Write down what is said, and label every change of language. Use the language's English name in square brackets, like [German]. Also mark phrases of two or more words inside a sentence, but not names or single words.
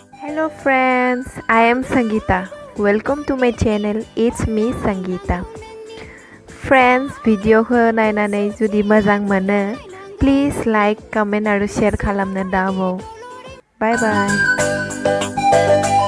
[English] Hello friends, I am Sangeeta. Welcome to my channel. It's me Sangeeta. Friends, video [Bodo] ko नायनानै जुदि मोजां मोनो, [English] please like, comment आरो share [Bodo] खालामनो दाबाव. [English] Bye bye.